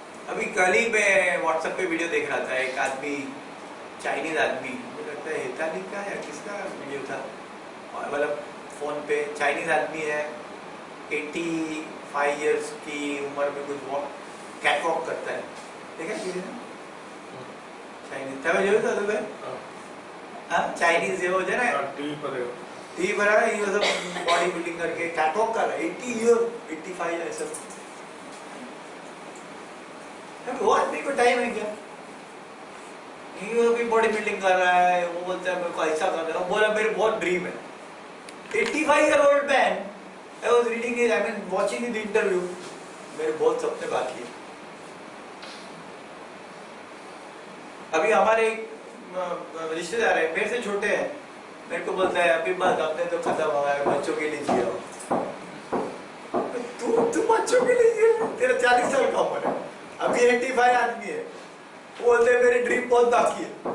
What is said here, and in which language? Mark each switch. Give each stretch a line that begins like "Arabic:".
Hindi: अभी कल ही मैं व्हाट्सएप पे वीडियो देख रहा था, एक आदमी, चाइनीज आदमी, मुझे लगता है हिताली का या किसका वीडियो था, मतलब फोन पे चाइनीज आदमी है, 85 इयर्स की उम्र में कुछ कैट वॉक करता है, देखा चाइनीज था, जो था तो हाँ चाइनीज जो हो जाए ना टीवी पर है, ये सब बॉडी बिल्डिंग करके कैट वॉक कर रहा है, 80 ईयर 85 ऐसा। वो आदमी को टाइम है क्या, भी बॉडी बिल्डिंग कर रहा है, वो बोलता है मेरे को ऐसा करना है, बोला मेरे बहुत ड्रीम है।
English: 85-year-old man, I was reading it, I mean watching the interview,
Hindi: मेरे बहुत सपने बाकी है। अभी हमारे रिश्तेदार है, मेरे से छोटे हैं, मेरे को बोलता है अभी बात आपने तो खत्म हो गया, बच्चों के लिए जिया। तू बच्चों के लिए जिया, तेरा 40 साल का उम्र है, अभी 85 आदमी है, वो बोलते हैं मेरी ड्रीम बहुत बाकी है।